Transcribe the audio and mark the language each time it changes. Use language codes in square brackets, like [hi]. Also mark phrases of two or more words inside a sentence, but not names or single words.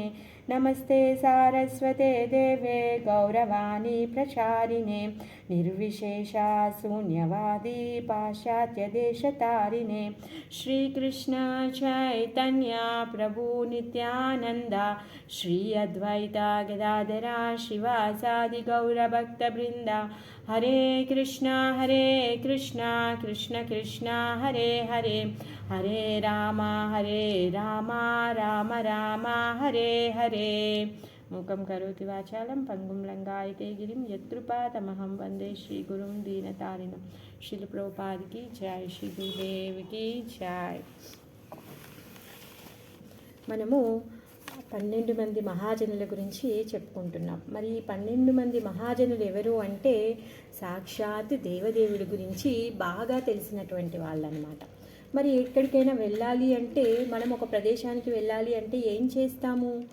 [sa] नमस्ते सारस्वते देवे गौरवाणी प्रचारिणे निर्विशेषा शून्यवादी पाश्चात्यदेशतारिणे श्रीकृष्ण चैतन्य प्रभु नित्यानन्द श्री अद्वैता गदाधरा शिवासादि गौरभक्तवृन्द हरे कृष्णा कृष्ण कृष्ण हरे हरे हरे राम राम राम हरे हरे मूकं करोति वाचालं पंगुं लंघयते गिरिं यत्कृपातमहं वन्दे श्रीगुरुं दीनतारिणं। [hi] श्रील प्रभुपाद की जय, श्री गुरुदेव की जय। [te] మనము 12 మంది మహాజనుల గురించి చెప్పుకుంటున్నాం. మరి ఈ 12 మంది మహాజనులు ఎవరు అంటే సాక్షాత్ దేవదేవుడి గురించి బాగా తెలిసినటువంటి వాళ్ళనమాట. మరి ఎక్కడికైనా వెళ్ళాలి అంటే, మనం ఒక ప్రదేశానికి వెళ్ళాలి అంటే ఏం చేస్తాము?